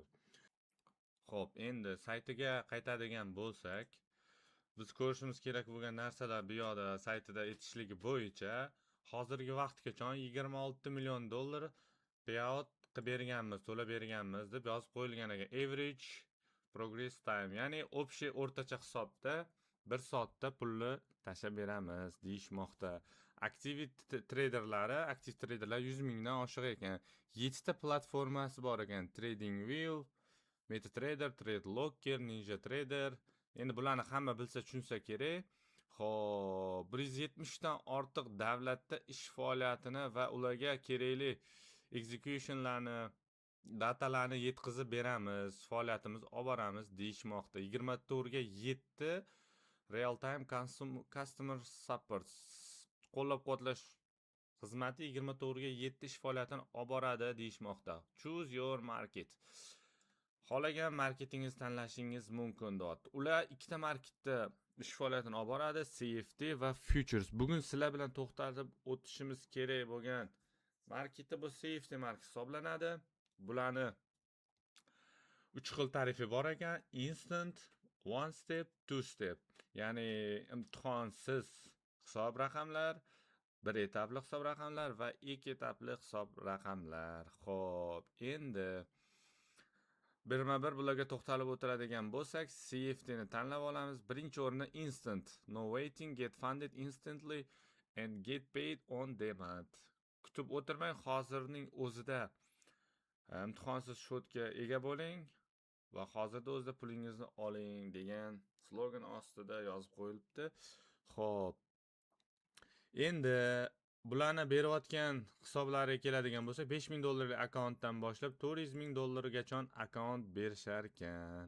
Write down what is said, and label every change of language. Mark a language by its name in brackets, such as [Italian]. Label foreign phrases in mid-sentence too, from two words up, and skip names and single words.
[Uzbek] Xo'p, endi saytiga qaytadigan bo'lsak, biz ko'rishimiz kerak bo'lgan narsalar bu yoqda saytida aytishligi bo'yicha hozirgi vaqtgacha $26 million payout qilib berganmiz, to'lab berganmiz deb yozib qo'yilgan ekan. [English] Average progress time, [Uzbek] ya'ni общий o'rtacha hisobda 1 soatda pulni tashlab beramiz deyishmoqda. Aktiv traderlar 100 mingdan oshiq ekan. 7 ta platformasi bor ekan: TradingView, MetaTrader, TradeLocker, NinjaTrader. Endi bularni hamma bilsa, tushunsa kerak. Xo'p, 170 dan ortiq davlatda ish faoliyatini va ularga kerakli executionlarni, datalarni yetkazib beramiz, faoliyatimizni olib boramiz deyishmoqda. [English] 24 ga 7 real time customer support, [Uzbek] qo'llab-quvvatlash xizmati 24 ga 7 ish faoliyatini olib boradi deyishmoqda. [English] Choose your market. [Uzbek] Xohlagan marketingizni tanlashingiz mumkin deyapti. Ular ikkita marketda ish faoliyatini olib boradi, CFD va futures. Bugun sizlar bilan to'xtalib o'tishimiz kerak bo'lgan marketi bu CFD market hisoblanadi. Bularni 3 xil tarifi bor ekan: [English] instant, one step, two step. [Uzbek] Ya'ni imtihonsiz hisob raqamlar, bir etapli hisob raqamlar va ikki etapli hisob raqamlar. Xo'p, endi birma-bir bularga to'xtalib o'tiradigan bo'lsak, CFD ni tanlab olamiz. Birinchi o'rinda [English] instant, no waiting, get funded instantly and get paid on demand. [Uzbek] Kutib o'tirmang, hozirning o'zida imtihonsiz shotga ega bo'ling va hozirda o'zida pulingizni oling degan slogan ostida yozib qo'yilibdi. Xo'p, endi bularni berayotgan hisoblariga keladigan bo'lsak, 5000 dollarlik akkauntdan boshlab 400 ming dollargacha akkaunt berishar ekan.